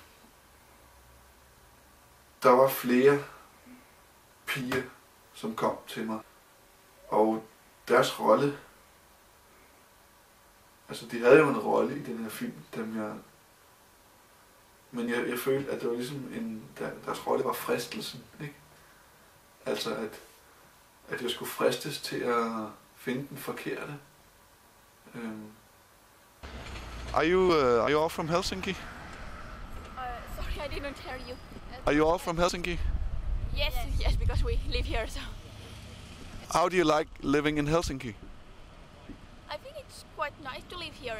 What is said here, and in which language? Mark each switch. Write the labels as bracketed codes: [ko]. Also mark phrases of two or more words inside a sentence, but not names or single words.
[da] Der var flere piger, som kom til mig, og deres rolle, altså de havde jo en rolle i den her film, men jeg følte, at det var ligesom deres rolle var fristelsen, ikke? Altså at jeg skulle fristes til at finde den forkerte. [en] Are you all from Helsinki? Sorry, I didn't hear you. Are you all from Helsinki? Yes, because we live here, so. How do you like living in Helsinki? I think it's quite nice to live here.